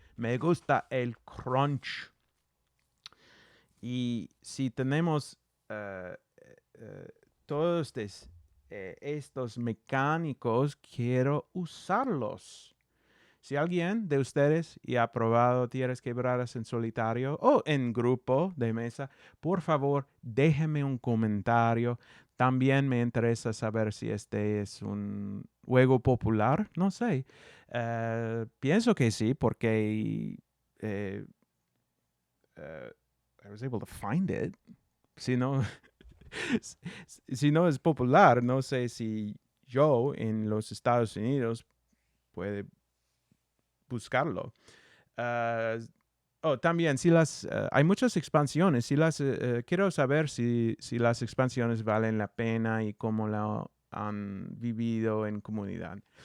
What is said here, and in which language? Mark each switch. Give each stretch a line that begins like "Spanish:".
Spanish: Me gusta el crunch. Y si tenemos todos estos mecánicos, quiero usarlos. Si alguien de ustedes ya ha probado Tierras Quebradas en solitario o en grupo de mesa, por favor, déjeme un comentario. También me interesa saber si este es un juego popular. No sé. Pienso que sí, porque
English: I was able to find it.
Spanish: Si no, si no es popular, no sé si yo en los Estados Unidos puede buscarlo. También, si hay muchas expansiones. Quiero saber si las expansiones valen la pena y cómo la han vivido en comunidad.